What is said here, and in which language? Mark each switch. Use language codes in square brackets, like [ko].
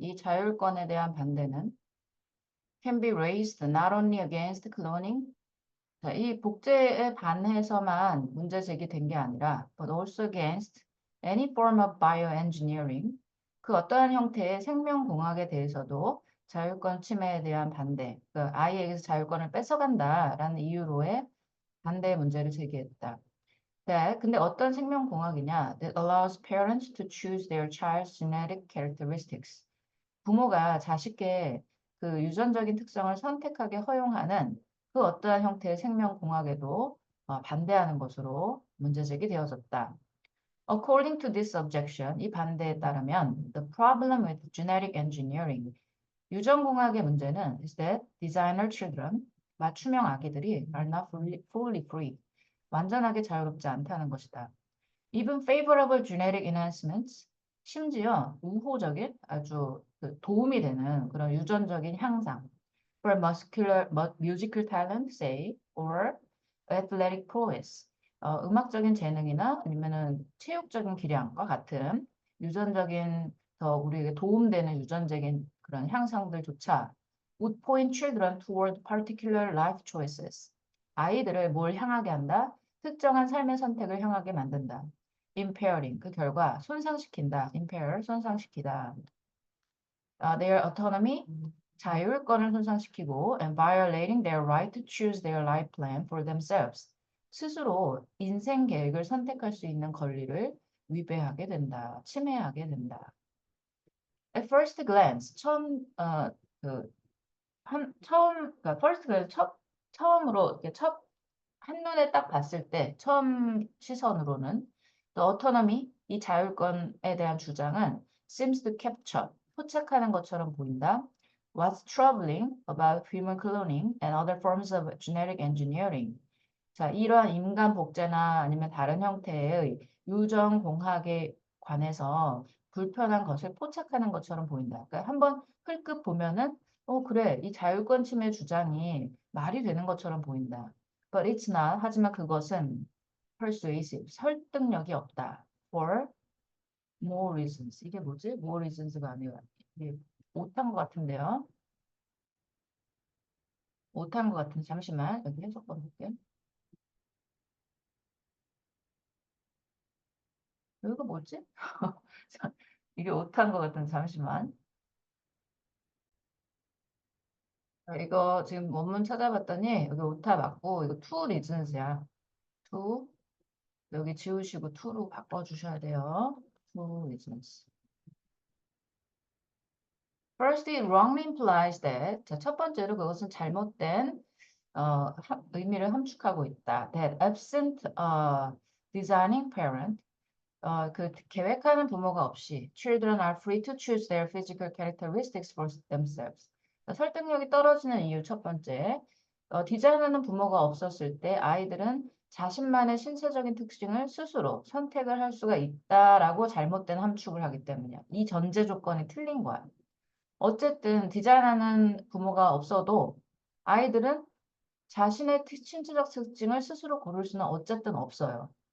[ko] 이 자율권에 대한 반대는 [en] can be raised not only against cloning, [ko] 자, 이 복제에 반해서만 문제 제기된 게 아니라 [en] but also against any form of bioengineering, [ko] 그 어떠한 형태의 생명공학에 대해서도 자율권 침해에 대한 반대, 그 아이에게서 자율권을 뺏어간다라는 이유로의 반대 문제를 제기했다. 네, 근데 어떤 생명공학이냐? [en] That allows parents to choose their child's genetic characteristics. [ko] 부모가 자식의 그 유전적인 특성을 선택하게 허용하는 그 어떠한 형태의 생명공학에도 반대하는 것으로 문제제기 되어졌다. [en] According to this objection, [ko] 이 반대에 따르면 [en] the problem with genetic engineering, 유전공학의 문제는 is that designer children, [ko] 맞춤형 아기들이 [en] are not fully free, [ko] 완전하게 자유롭지 않다는 것이다. [en] Even favorable genetic enhancements, [ko] 심지어 우호적인 아주 그 도움이 되는 그런 유전적인 향상, [en] for musical talent, say, or athletic prowess, [ko] 음악적인 재능이나 아니면은 체육적인 기량과 같은 유전적인 더 우리에게 도움되는 유전적인 그런 향상들조차 [en] would point children toward particular life choices. [ko] 아이들을 뭘 향하게 한다? 특정한 삶의 선택을 향하게 만든다. impairing, 그 결과 손상시킨다. impair, 손상시키다. [en] their autonomy, [ko] 자율권을 손상시키고 [en] and violating their right to choose their life plan for themselves. [ko] 스스로 인생 계획을 선택할 수 있는 권리를 위배하게 된다. 침해하게 된다. [en] At first glance, [ko] 그러니까 first glance, 처음으로, 이렇게 한눈에 딱 봤을 때, 처음 시선으로는 the autonomy, 이 자율권에 대한 주장은 [en] seems to capture, [ko] 포착하는 것처럼 보인다. [en] What's troubling about human cloning and other forms of genetic engineering? [ko] 자, 이러한 인간 복제나 아니면 다른 형태의 유전 공학에 관해서 불편한 것을 포착하는 것처럼 보인다. 그러니까 한번 흘끗 보면은 그래. 이 자율권 침해 주장이 말이 되는 것처럼 보인다. [en] But it's not. [ko] 하지만 그것은 persuasive. 설득력이 없다. [en] For more reasons. [ko] 이게 뭐지? more reasons가 아니라 이게 못한 것 같은데요. 못한 것 같은데 잠시만 여기 해석번 볼게요. 여기가 뭐지? 이게 못한 것 같은데 잠시만. 이거 지금 원문 찾아봤더니 여기 오타 맞고 이거 two reasons야. two 여기 지우시고 to로 바꿔주셔야 돼요. [en] two reasons. First, it wrongly implies that. [ko] 자, 첫 번째로 그것은 잘못된 의미를 함축하고 있다. [en] That absent designing parent, [ko] 그 계획하는 부모가 없이 [en] children are free to choose their physical characteristics for themselves. [ko] 설득력이 떨어지는 이유 첫 번째, 디자인하는 부모가 없었을 때 아이들은 자신만의 신체적인 특징을 스스로 선택을 할 수가 있다라고 잘못된 함축을 하기 때문이야. 이 전제 조건이 틀린 거야. 어쨌든 디자인하는 부모가 없어도 아이들은 자신의 신체적 특징을 스스로 고를 수는 어쨌든 없어요.